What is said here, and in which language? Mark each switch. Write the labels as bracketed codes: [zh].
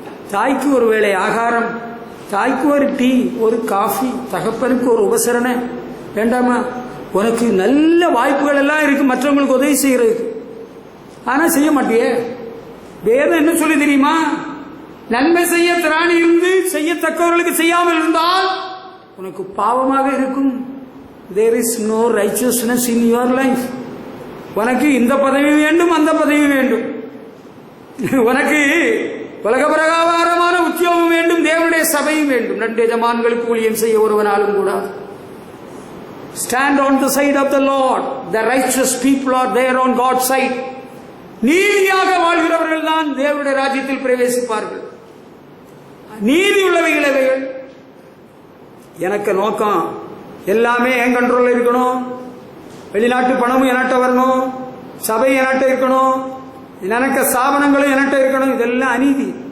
[ta] தாய்க்கு ஒரு வேளை ஆகாரம், தாய்க்கு ஒரு டீ, ஒரு காஃபி, தகப்பனுக்கு ஒரு உபசரணை வேண்டாமா? உனக்கு நல்ல வாய்ப்புகள் எல்லாம் இருக்கு மற்றவங்களுக்கு உதவி செய்யறதுக்கு. ஆனா செய்ய மாட்டியே. வேதம் என்ன சொல்லி தெரியுமா? நன்மை செய்ய திராணி இருந்து செய்யத்தக்கவர்களுக்கு செய்யாமல் இருந்தால் உனக்கு பாவமாக இருக்கும். [en] There is no righteousness in your life. [ta] உனக்கு இந்த பதவி வேண்டும், அந்த பதவி வேண்டும், உனக்கு உலக பிரகாரமான உத்தியோகம் வேண்டும், தேவனுடைய சபையும் வேண்டும். 2 எஜமான்களுக்கு ஊழியம் செய்ய ஒருவனாலும் கூடாது. [en] Stand on the side of the Lord. The righteous people are there on God's side. [ta] நீதியாக வாழ்கிறவர்கள் தான் தேவனுடைய ராஜ்யத்தில் பிரவேசிப்பார்கள். நீதி உள்ளவைகள் எவைகள்? எனக்கு நோக்கம் எல்லாமே என் கண்ட்ரோல்ல இருக்கணும். வெளிநாட்டு பணமும் என்கிட்ட வரணும், சபை என்கிட்ட இருக்கணும், எனக்கு ஸ்தாபனங்களும் என்கிட்ட இருக்கணும். இதெல்லாம் அநீதி.